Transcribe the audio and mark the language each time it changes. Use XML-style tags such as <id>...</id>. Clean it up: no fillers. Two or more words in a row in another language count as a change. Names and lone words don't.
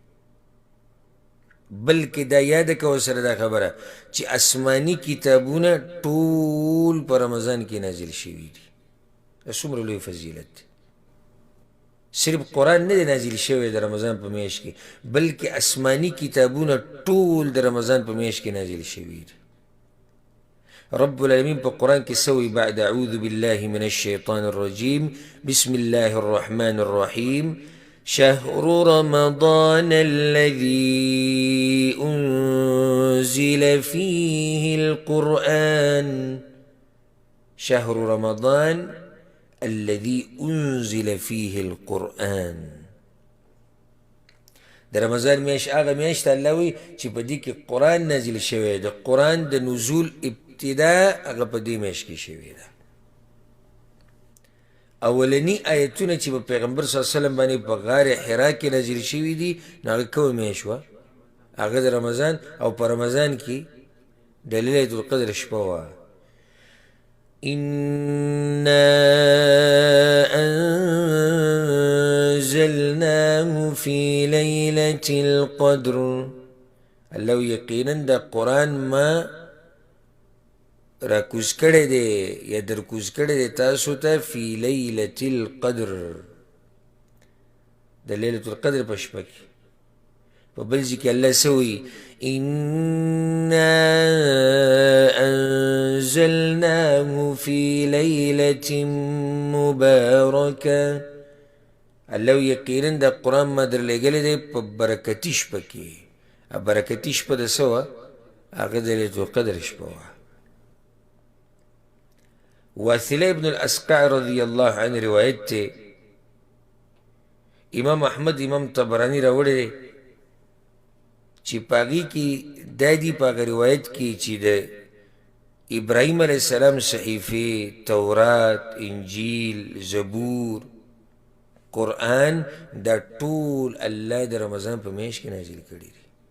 <ps>بلکې دا یاده کوه سره دا خبره چې آسماني کتابونه ټول په رمضان کې نازل شوي دي. دا څومره لوی فضیلت دی. صرف قرآن نه دی نازل شوی د رمضان په میاشت کې، بلکې آسماني کتابونه ټول د رمضان په میاشت کې نازل شوي دي.</ps> <ar>رب العالمین</ar> <ps>په قرآن کې سوی</ps> <ar>بعد اعوذ بالله من الشیطان الرجیم بسم الله الرحمن الرحیم شهر رمضان الذي أنزل فيه القرآن. شهر رمضان الذي أنزل فيه القرآن.</ar> <ps>د رمضان میاشت هغه میاشت الله وی چې په دې کې قرآن نازل شوی. د قرآن د نزول ابتدا هغه په دې میاشت کې شوې ده. اولني آیتونه چې په پیغمبر</ps> <ar>صلی الله علیه وسلم</ar> <ps>باندې په غار حرا کې نازل شوي دي، نو هغه کومه میاشت وه؟ هغه د رمضان، او په رمضان کې د</ps> <ar>لیلة القدر</ar> <ps>شپه وه.</ps> <ar>إنا أنزلناه في ليلة القدر.</ar> <ps>الله یقینا د قرآن ما راکوز کړی دی یا درکوز کړی دی تاسو ته</ps> <ar>فی لیلة القدر،</ar> <ps>د</ps> <ar>لیلة القدر</ar> <ps>په شپه کې. په بل ځای کې الله څه وایي؟</ps> <ar>انا انزلناه في لیلة مبارکه.</ar> <ps>الله یقینا د قرآن ما درلېږلی دی په برکتي شپه کې. برکتي شپه د څه وه؟ هغه د</ps> <ar>لیلة القدر</ar> <ps>شپه وه. واثله ابن الاسقع</ps> <ar>رضی الله عنه</ar> <ps>روایت ته امام احمد امام طبرانی راوړی دی چې په هغې کې دا دي په هغه روایت کې چې د ابراهیم</ps> <ar>علیه السلام</ar> <ps>صحیفې، تورات، انجیل، زبور، قرآن، دا ټول الله د رمضان په میاشت کې نازل کړي دي.</ps>